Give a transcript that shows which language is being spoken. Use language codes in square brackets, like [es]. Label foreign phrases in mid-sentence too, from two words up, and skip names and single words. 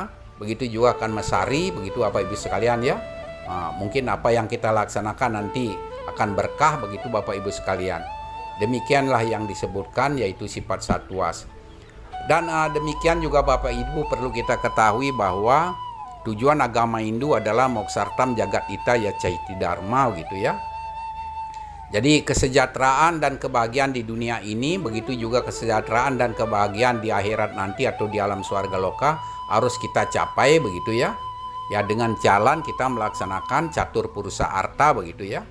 [id] Begitu juga akan mesari begitu Bapak Ibu sekalian ya. Mungkin apa yang kita laksanakan nanti akan berkah begitu Bapak Ibu sekalian. Demikianlah yang disebutkan yaitu sifat satwas. Dan demikian juga Bapak Ibu perlu kita ketahui bahwa tujuan agama Hindu adalah [sa] moksartam jagat ita ya caiti dharma [id] gitu ya. Jadi kesejahteraan dan kebahagiaan di dunia ini, begitu juga kesejahteraan dan kebahagiaan di akhirat nanti atau di alam swarga loka harus kita capai begitu ya. Ya dengan jalan kita melaksanakan catur purusa arta begitu ya.